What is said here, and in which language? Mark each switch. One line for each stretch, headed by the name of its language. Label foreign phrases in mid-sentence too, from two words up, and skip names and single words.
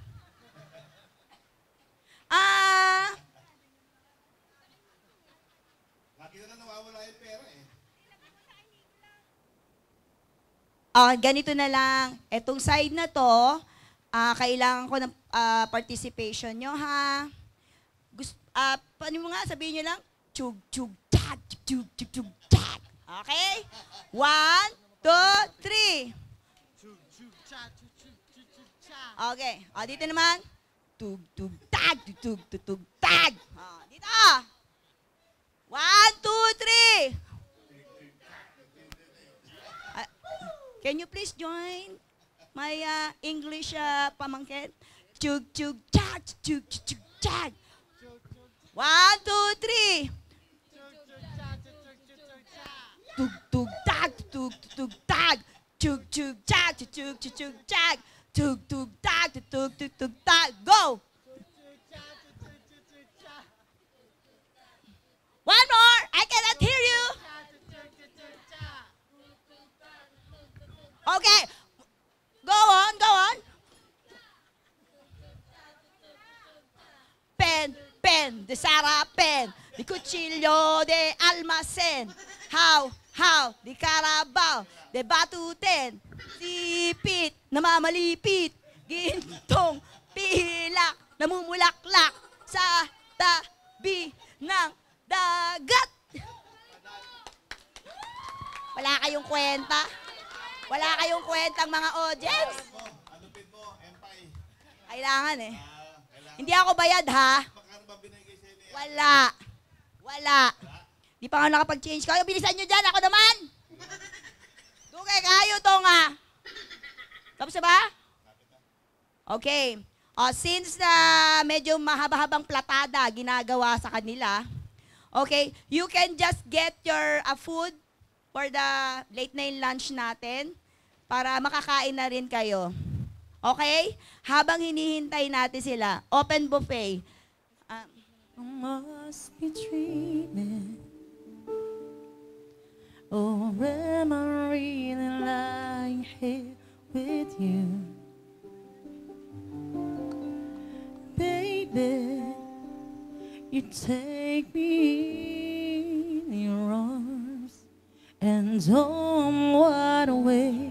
Filipino: Lagi na lang nawawala yung pera eh. Ganito na lang. Etong side na to, kailangan ko ng participation nyo, ha? Paano mo nga, sabihin nyo lang, chug, chug, tag, chug, chug, chug, tag. Okay? 1, 2, 3. Okay. Dito naman. Tug, tug, tag, tug, tug, tug, tag. Dito. 1, 2, 3.
English: Can you please join my English pamangkin? Chug, chug, tag, chug, chug, tag. 1, 2, 3. Tug, tug, tag, tug, tug, tag. Chug, chug, tag, chug, chug, chug, tag. Tug, tug, tag, tug, tug, tug, tag. Go! One more! I cannot hear you! Okay. Go on, go on.
Filipino: Pen, pen, de Sara pen, de cuchillo de almacén. How, di Carabao, de batuten, sipit, namamalipit, gintong, pilak, namumulaklak, sa tabi ng dagat. Wala kayong kwenta? Wala kayong kwentang mga audience? Alupin mo, empay. Kailangan eh. Hindi ako bayad ha. Magkano ba binigay sa inyo? Wala. Di pa nga nakapag-change kayo. Bilisan nyo dyan. Ako naman. Dugay kayo to nga. Tapos na ba? Okay. Since na medyo mahaba-habang platada ginagawa sa kanila,
English: okay, you can just get your food for the late night lunch
Filipino: natin para makakain na rin kayo. Okay? Habang hinihintay natin sila,
English: open buffet. I must be dreaming, or am I really lying here with you? Baby, you take me in your arms and don't wide away.